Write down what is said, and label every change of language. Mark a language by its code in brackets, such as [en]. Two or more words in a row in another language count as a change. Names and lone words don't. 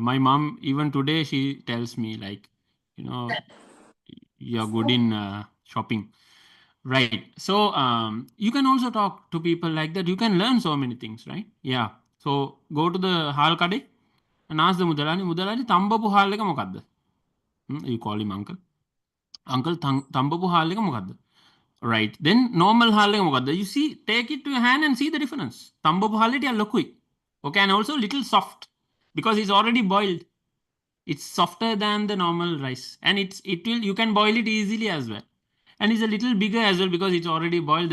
[en] My mom, even today, she tells me, like, you know, you're good in shopping. Right. So you can also talk to people like that. You can learn so many things, right? Yeah. So go to the [si] හාල් කඩේ [en] and ask the Mudalani, [si] තම්බපු හාල් එක මොකද්ද? [en] You call him uncle. Uncle, [si] තම්බපු හාල් එක මොකද්ද? [en] Right. Then normal hale you see, take it to your hand and see the difference. [si] තම්බපු හාලේ ලොකුයි. [en] Okay, and also little soft because it's already boiled. It's softer than the normal rice, and it will you can boil it easily as well, and it's a little bigger as well because it's already boiled.